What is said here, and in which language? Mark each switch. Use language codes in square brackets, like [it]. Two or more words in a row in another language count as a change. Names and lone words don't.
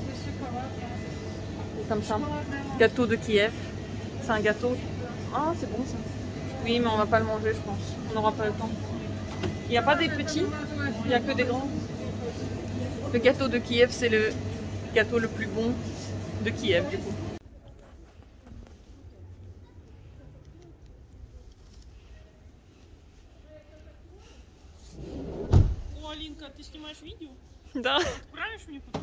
[fr] Comme ça. Gâteau de Kiev. C'est un gâteau. Ah, c'est bon ça. Oui, mais on va pas le manger, je pense. On n'aura pas le temps. Il n'y a pas des petits, il n'y a que des grands. Le gâteau de Kiev, c'est le gâteau le plus bon de Kiev, du coup. [ru] Алинка, ты снимаешь видео? Да. Отправишь мне потом?